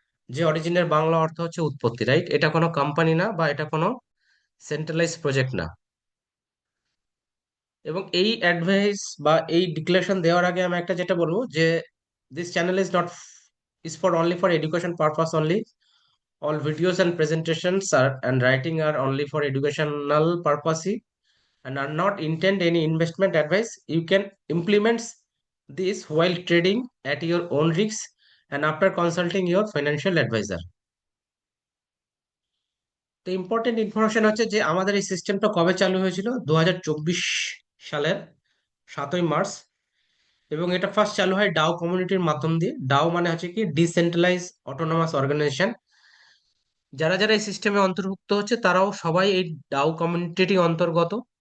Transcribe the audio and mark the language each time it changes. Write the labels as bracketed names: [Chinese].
[Bangla] যে অরিজিনের বাংলা অর্থ হচ্ছে উৎপত্তি, রাইট? এটা কোনো কোম্পানি না, বা এটা কোনো সেন্ট্রালাইজ প্রজেক্ট না। এবং এই অ্যাডভাইস বা এই ডিক্লারেশন দেওয়ার আগে আমি একটা যেটা বলবো যে [English] This channel is not is for only for education purpose only. All videos and presentations are and writing are only for educational purpose and are not intend any investment advice. You can implement this while trading at your own risk and after consulting your financial advisor. [Bangla] তো important information হচ্ছে যে আমাদের এই সিস্টেমটা কবে চালু হয়েছিল, 2024 সালের 7ই মার্চ। এবং এটা ফার্স্ট চালু হয় ডাও কমিউনিটির মাধ্যম দিয়ে। ডাও মানে হচ্ছে কি ডিসেন্ট্রালাইজ অটোনমাস অর্গানাইজেশন। যারা যারা এই সিস্টেমে অন্তর্ভুক্ত হচ্ছে তারাও সবাই এই ডাও কমিউনিটি অন্তর্গত।